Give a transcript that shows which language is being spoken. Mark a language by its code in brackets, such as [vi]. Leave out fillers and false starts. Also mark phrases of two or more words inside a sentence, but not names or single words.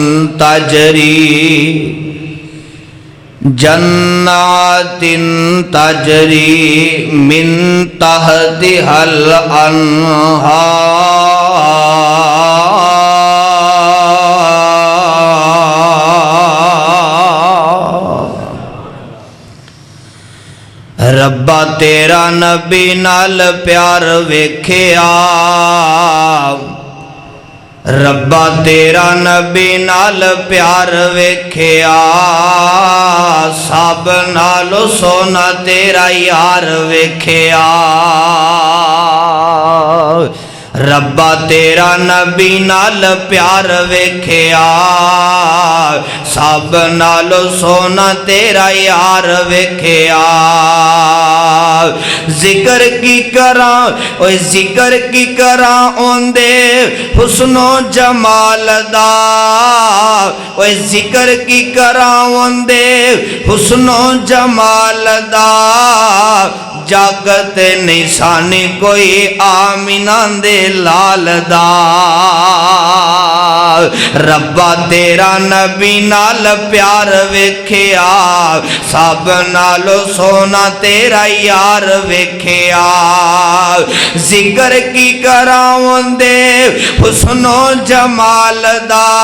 [ar] تجري من تحتها الأنهار [pa] ربا تیرا نبی نال پیار ویکھیا ربا تیرا نبی نال پیار ویکھیا سب نالو سونا تیرا یار ویکھیا ربا تیرا نبی نال پیار ویکھیا سب نالو سونا تیرا یار ویکھیا ذکر کی کراں اوے ذکر کی کراں اوندے حسن و جمال دا اوے ذکر کی کراں اوندے حسن و جمال دا جاگت نشانی کوئی آمینہ دے لال دا ربا تیرا نبی نال پیار ویکھیا سب نالو سونا تیرا یار ویکھیا ذکر کی کراؤں دے حسن و جمال دا